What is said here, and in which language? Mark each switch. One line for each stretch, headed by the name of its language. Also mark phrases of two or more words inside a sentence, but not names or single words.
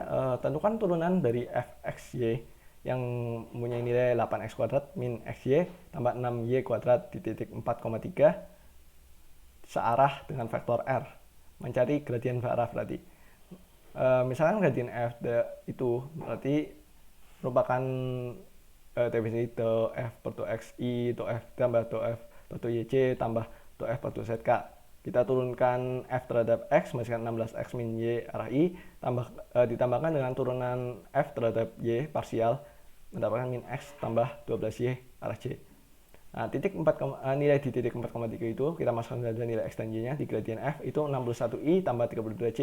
Indonesian: Tentukan turunan dari fxy yang mempunyai nilai 8x kuadrat min xy tambah 6y kuadrat di titik 4,3 searah dengan vektor r. Mencari gradien arah berarti. Misalkan gradien f itu berarti merupakan definisi do f per do xi, do f tambah do f per do yc tambah do f per do zk. Kita turunkan f terhadap x menghasilkan 16x min y arah i, ditambahkan dengan turunan f terhadap y parsial mendapatkan min x tambah 12y arah c. Nah, nilai di titik 4,3 itu kita masukkan saja nilai x dan y-nya di gradien f itu 61i tambah 32c.